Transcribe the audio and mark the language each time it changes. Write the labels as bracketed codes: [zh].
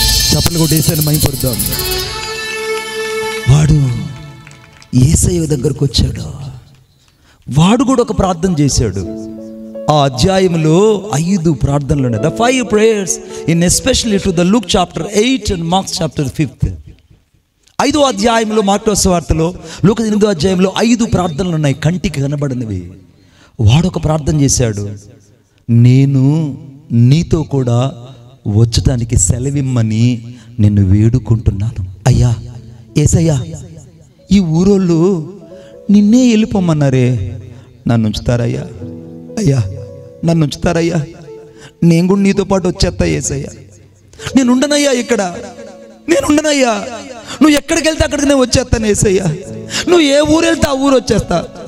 [te] చప్పలు కొట్టేసాను, మైపడుతాం. వాడు యేసయ్య దగ్గరకు వచ్చాడు, వాడు కూడా ఒక ప్రార్థన చేశాడు. ఆ అధ్యాయంలో 5 ప్రార్థనలు ఉన్నాయి. [en] ద 5 prayers in especially to the Luke chapter 8 and Mark chapter 5. [te] 5వ అధ్యాయంలో మార్కు సువార్తలో లూకా 8వ అధ్యాయంలో 5 ప్రార్థనలు ఉన్నాయి, కంటికి కనబడినవి. వాడొక ప్రార్థన చేశాడు, నేను నీతో కూడా వచ్చటానికి సెలవిమ్మని నిన్ను వేడుకుంటున్నాను. అయ్యా యేసయ్యా, ఈ ఊరోళ్ళు నిన్నే వెళ్ళిపోమన్నారే, నన్ను ఉంచుతారయ్యా, అయ్యా నన్ను ఉంచుతారయ్యా, నేను కూడా నీతో పాటు వచ్చేస్తా యేసయ్యా, నేను ఉండనయ్యా ఇక్కడ, నేను ఉండనయ్యా, నువ్వు ఎక్కడికి వెళ్తే అక్కడికి నేను వచ్చేస్తాను యేసయ్యా, నువ్వు ఏ ఊరు వెళ్తే ఆ ఊరు వచ్చేస్తా.